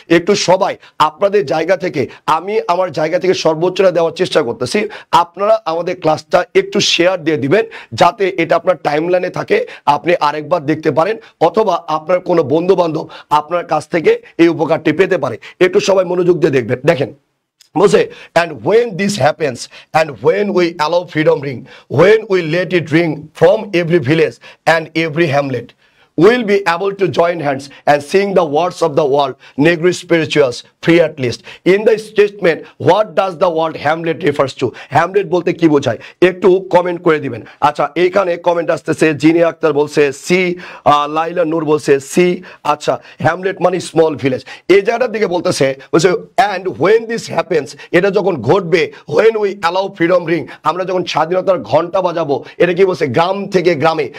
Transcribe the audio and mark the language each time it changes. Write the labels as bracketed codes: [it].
[bn] একটু সবাই আপনাদের জায়গা থেকে, আমি আমার জায়গা থেকে সর্বোচ্চটা দেওয়ার চেষ্টা করতেছি, আপনারা আমাদের ক্লাসটা একটু শেয়ার দিয়ে দিবেন যাতে এটা আপনার টাইমলাইনে থাকে, আপনি আরেকবার দেখতে পারেন, অথবা আপনার কোনো বন্ধু বান্ধব আপনার কাছ থেকে এই উপকারটি পেতে পারে। একটু সবাই মনোযোগ দিয়ে দেখবেন। দেখেন বলছে, [en] and when this happens and when we allow freedom ring, when we let it ring from every village and every hamlet, we'll be able to join hands and sing the words of the world, Negro spirituals, free at least. In the statement, what does the word Hamlet refers to? [bn] Hamlet বলতে কি বোঝায় একটু comment করে দিবেন। আচ্ছা, এইখানে comment আসতেছে, জিনি আক্তার বলছে সি, লাইলা নূর বলছে সি। আচ্ছা, হ্যামলেট মানে স্মল ভিলেজ। এই জায়গাটার দিকে বলতেছে [en] and when this happens, [bn] এটা যখন ঘটবে, [en] when we allow freedom ring, [bn] আমরা যখন স্বাধীনতার ঘন্টা বাজাবো, এটা কি বলছে, গ্রাম থেকে গ্রামে।